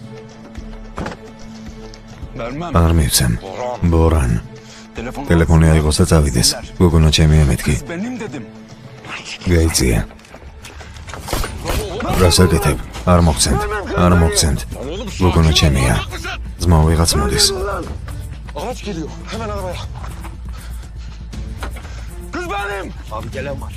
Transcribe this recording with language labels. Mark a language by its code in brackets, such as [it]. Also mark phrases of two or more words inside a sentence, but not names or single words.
[ka] არ მივცემ. ბორან. ტელეფონი აიღოს და წავიდეს. გოგონა ჩემია მეთქი. გაიწია. რასაკეთებ? არ მოგცემთ. გოგონა ჩემია. ძმაო, ვიღაც მოდის. [tr] Araç geliyor. Hemen arabaya. Kız benim. Abi gelen var.